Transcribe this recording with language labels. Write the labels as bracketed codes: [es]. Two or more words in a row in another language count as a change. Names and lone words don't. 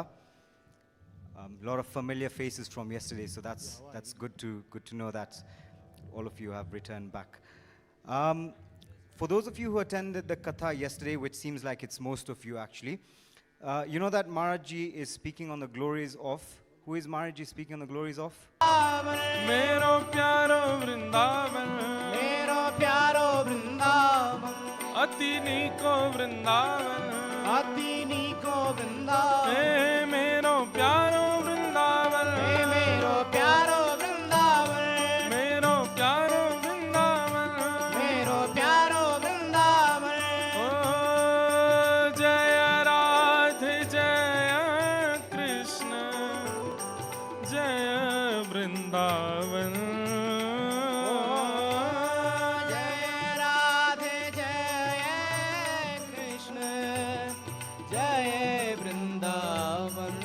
[en] A lot of familiar faces from yesterday, so that's good to know that all of you have returned back. For those of you who attended the katha yesterday, which seems like it's most of you actually, you know that Maharaj is speaking on the glories of. Who is Maharaj speaking on the glories of? [bra] मेरो प्यारो वृंदावन, मेरो प्यारो वृंदावन, अति नीको वृंदावन, अति नीको वृंदावन, मेरो प्यारो वृंदावन, मेरो प्यारो वृंदावन, मेरो प्यारो वृंदावन, मेरो प्यारो वृंदावन। ओ जय राधे जय कृष्ण जय वृंदावन। जय राधे जय कृष्ण जय वृंदावन।